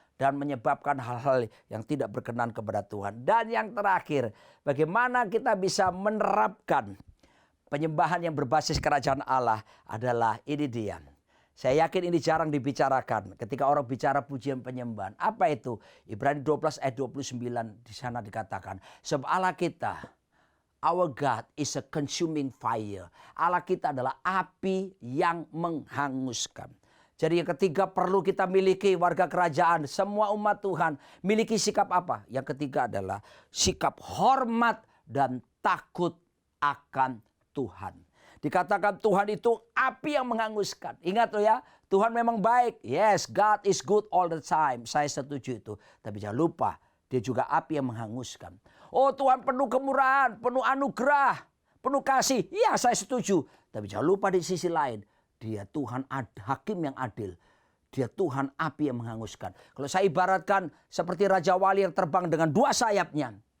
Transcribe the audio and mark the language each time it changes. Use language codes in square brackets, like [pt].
[id] Dan menyebabkan hal-hal yang tidak berkenan kepada Tuhan. Dan yang terakhir, bagaimana kita bisa menerapkan penyembahan yang berbasis kerajaan Allah adalah ini dia. Saya yakin ini jarang dibicarakan ketika orang bicara pujian penyembahan. Apa itu? Ibrani 12 ayat 29 di sana dikatakan. Sebab Allah kita, [en] our God is a consuming fire. [id] Allah kita adalah api yang menghanguskan. Jadi yang ketiga perlu kita miliki warga kerajaan. Semua umat Tuhan miliki sikap apa? Yang ketiga adalah sikap hormat dan takut akan Tuhan. Dikatakan Tuhan itu api yang menghanguskan. Ingat loh ya, Tuhan memang baik. [en] Yes, God is good all the time. [id] Saya setuju itu. Tapi jangan lupa, dia juga api yang menghanguskan. Oh, Tuhan penuh kemurahan, penuh anugerah, penuh kasih. Iya, saya setuju. Tapi jangan lupa di sisi lain, dia Tuhan hakim yang adil. Dia Tuhan api yang menghanguskan. Kalau saya ibaratkan seperti Raja Wali yang terbang dengan dua sayapnya.